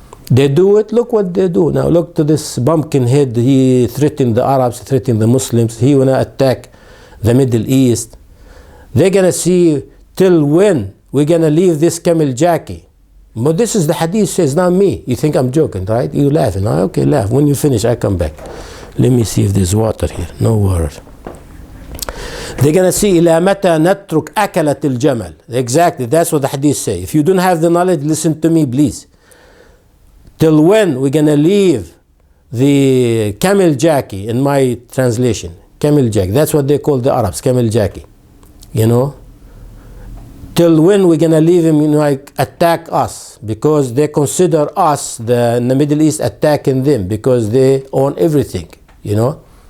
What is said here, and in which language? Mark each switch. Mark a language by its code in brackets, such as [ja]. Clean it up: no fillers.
[en] They do it, look what they do. Now look to this pumpkin head, he threatened the Arabs, threatened the Muslims, he wanna attack the Middle East. They're gonna see till when we're gonna leave this camel jockey. But this is the hadith says, not me. You think I'm joking, right? You laughing. Okay, laugh. When you finish, I come back. Let me see if there's water here. No water. They're gonna see [ar] إلى متى نترك أكلة الجمل. [en] Exactly, that's what the hadith say. If you don't have the knowledge, listen to me, please. Till when we're gonna leave the camel jockey, in my translation, camel jockey. That's what they call the Arabs, camel jockey. You know? Till when we're gonna leave him, like attack us, because they consider us in the Middle East attacking them because they own everything. You know?